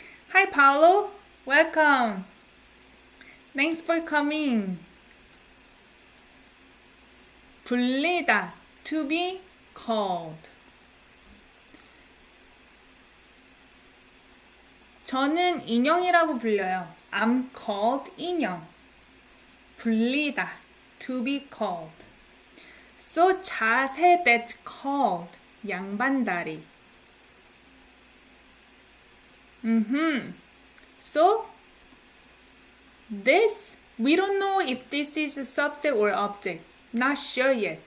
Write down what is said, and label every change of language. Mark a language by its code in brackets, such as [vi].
[en] Hi Paolo, welcome. Thanks for coming. [ko] 불리다, [en] to be called. [ko] 저는 인형이라고 불려요. [en] I'm called 인형. [ko] 불리다, [en] to be called. So 자세 that's called 양반다리. So this, we don't know if this is a subject or object. Not sure yet.